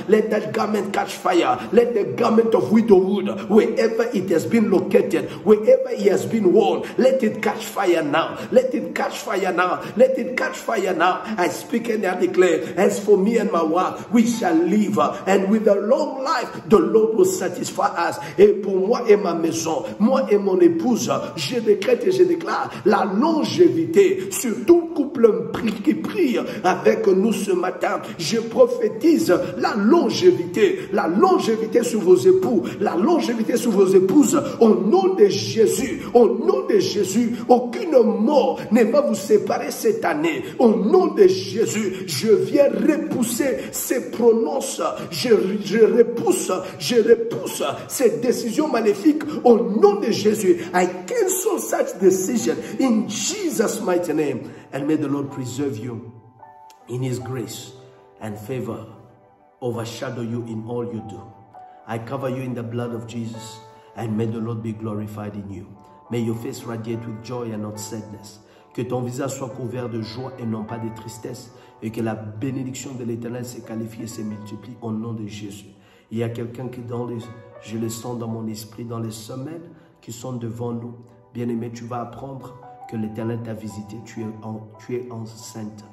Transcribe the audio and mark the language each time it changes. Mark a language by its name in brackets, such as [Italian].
[English] Let that garment catch fire. Let the garment of widowhood, wherever it has been located, wherever it has been worn, let it catch fire now. Let it catch fire now. Let it catch fire now. I speak and I declare, as for me and my wife, we shall live, and with a long life, the Lord will satisfy us. [French] Et pour moi et ma maison, moi et mon épouse, je décrète et je déclare la longévité sur tout couple qui prie avec nous ce matin. Je prophétise la longévité sur vos époux, la longévité sur vos épouses, au nom de Jésus, au nom de Jésus. Aucune mort ne va vous séparer cette année. Au nom de Jésus, je viens repousser ces prononces, je repousse ces décisions maléfiques au nom de Jésus. [English] I cancel such decision in Jesus' mighty name. And may the Lord preserve you in His grace and favor, overshadow you in all you do. I cover you in the blood of Jesus, and may the Lord be glorified in you. May your face radiate with joy and not sadness. [French] Que ton visage soit couvert de joie et non pas de tristesse, et que la bénédiction de l'Éternel se qualifie et se multiplie au nom de Jésus. Il y a quelqu'un qui, je le sens dans mon esprit, dans les semaines qui sont devant nous. Bien-aimé, tu vas apprendre que l'Éternel t'a visité, tu es enceinte.